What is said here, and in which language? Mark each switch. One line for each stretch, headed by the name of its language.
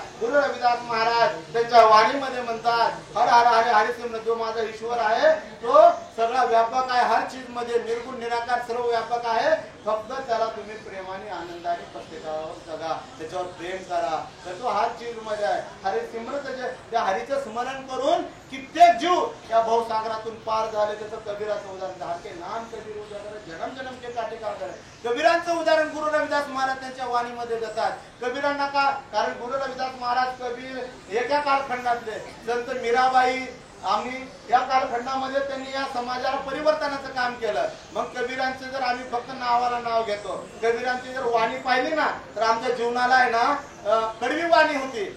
Marathi: गुरु रविदास महाराज त्यांच्या वाणीमध्ये म्हणतात,
Hindi: हर हर हरे हरे सिमरत,
Marathi: जो माझा ईश्वर आहे तो सगळा व्यापक आहे, हर चीज मध्ये निर्गुण निराकार सर्व व्यापक आहे. फक्त त्याला तुम्ही प्रेमाने आनंदाने प्रत्येकावर जगा, त्याच्यावर प्रेम करा, तर तो हर चीज मध्ये आहे. हरे सिमरत, त्या हरीचं स्मरण करून कित्येक जीव या भवसागरातून पार झाले. त्याचं कबीराचं उदाहरण,
Hindi: हर के नाम कबीर उजागर, जन्म जन्म के काटे कागर.
Marathi: कबीरांचं उदाहरण गुरु रविदास महाराज त्यांच्या वाणीमध्ये देतात. कबीरांना का, कारण गुरु रविदास महाराज कबीर एका कालखंडातले. संत मीराबाई आम्ही या कालखंडामध्ये त्यांनी या समाजाला परिवर्तनाचं काम केलं. मग कबीरांचे जर आम्ही फक्त नावाला नाव घेतो, कबीरांची जर वाणी पाहिली ना तर आमच्या जीवनाला आहे ना कडवी वाणी होती.